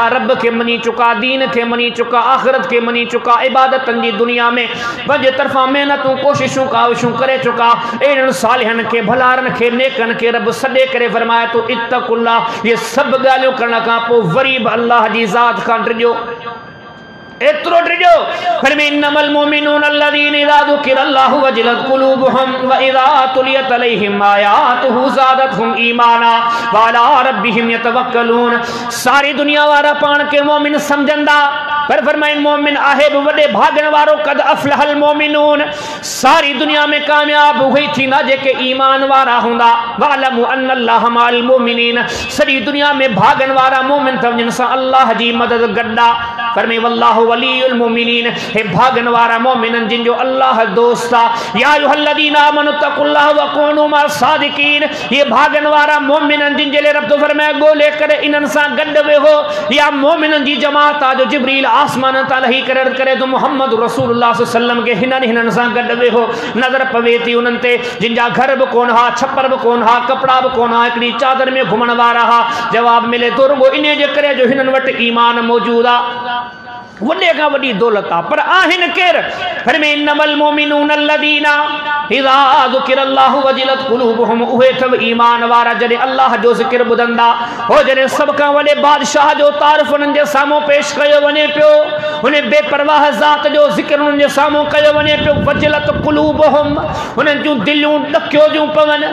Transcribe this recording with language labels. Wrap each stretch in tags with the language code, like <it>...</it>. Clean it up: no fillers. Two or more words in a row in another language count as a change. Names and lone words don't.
<sd>रब खे मञी चुका, दीन खे मञी चुका, आख़िरत खे मञी चुका, इबादतनि जी दुनिया में पंहिंजे तरफ़ां महिनतूं, कोशिशूं, काविशूं करे चुका। अहिड़नि सालिहनि खे, भलारनि खे, नेकनि खे रब सॾे करे फरमाए थो इत्तक़ुल्लाह। ये सभु ॻाल्हियूं करण खां पोइ वरी बि अल्लाह जी ज़ात खां डिॼो, एतिरो डिॼो।</sd> <ar>फरमाए إنما المؤمنون الذين إذا ذكر الله وجلت قلوبهم وإذا تليت عليهم آياته زادتهم إيمانا وعلى ربهم يتوكلون.</ar> <sd>सारी दुनिया वारा पाण खे मोमिन समझंदा, पर फरमाए मोमिन आहे बि वॾे भागण वारो।</sd> <ar>قد أفلح المؤمنون,</ar> <sd>सारी दुनिया में कामयाब उहे थींदा जेके ईमान वारा हूंदा।</sd> <ar>واعلموا أن الله مع المؤمنين,</ar> <sd>सॼी दुनिया में भागण वारा मोमिन अथव जिन सां अल्लाह जी मदद गॾा। फरमाए</sd> <ar>والله ولي المؤمنين,</ar> <sd>हे भागण वारा मोमिननि जिन जो अल्लाह दोस्त आहे।</sd> <ar>يا أيها الذين آمنوا اتقوا الله وكونوا مع الصادقين,</ar> <sd>ये भागण वारा मोमिननि जिन जे लाइ रब तो फरमाए ॻोल्हे करे इन्हनि सां गॾु वेहो। या मोमिननि जी जमात आहे जो जिब्रील आसमान तां लही करे तो मुहम्मद रसूलुल्लाह</sd> <ar>صلى الله عليه وسلم</ar> <sd>के हिननि सां गॾु वेहो। नज़र पवे थी उन्हनि ते जिन जा घर बि कोन हा, छप्पर बि कोन हा, कपिड़ा बि कोन हा, हिकिड़ी चादर में घुमण वारा हा। जवाब मिले थो रुगो इन जे करे जो हिननि वटि ईमान मौजूदु आहे, वॾे खां वॾी दौलत आहे। पर आहिनि केरु? फरमाए</sd> <ar>إنما المؤمنون الذين إذا ذكر الله وجلت قلوبهم,</ar> <sd>उहे अथव ईमान वारा जॾहिं अल्लाह जो ज़िक्र ॿुधंदा। हो जॾहिं सभ खां वॾे बादशाह जो तारीफ़ उन्हनि जे साम्हूं पेश कयो वञे पियो, उन बेपरवाह ज़ात जो ज़िक्र उन्हनि जे साम्हूं कयो वञे पियो।</sd> <ar>وجلت قلوبهم,</ar> <sd>उन्हनि जूं दिलियूं ॾकियो जूं पवनि।</sd>